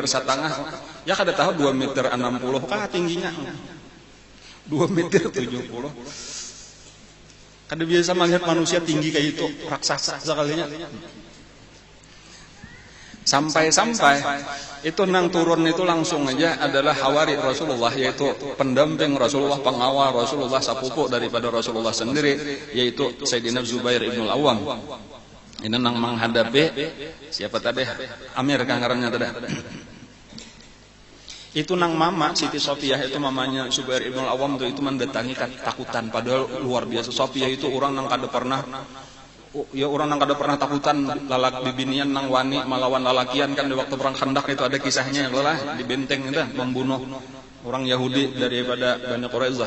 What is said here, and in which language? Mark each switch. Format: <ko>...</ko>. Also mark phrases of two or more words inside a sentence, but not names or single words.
<bjn>Ya kada tahu 2,60 meter kah tingginya. 2,70 meter. Kada biasa melihat manusia tinggi kayak itu, raksasa sekalinya. Sampai itu nang turun itu langsung aja adalah hawari Rasulullah, yaitu pendamping Rasulullah, pengawal Rasulullah, sepupu daripada Rasulullah sendiri, yaitu Sayyidina Zubair ibn al-Awwam. Ini nang menghadapi siapa tadi? Amir kan ngarannya tadi. Itu nang mama Siti Sofiyah, itu mamanya Zubair ibn al-Awwam itu mendatangi ketakutan, padahal luar biasa. Sofiyah itu orang nang kada pernah takutan lalak bibinian nang wani melawan lalakian kan di waktu perang Khandaq itu ada kisahnya lah di benteng itu membunuh orang Yahudi daripada Bani Quraisyah.</bjn>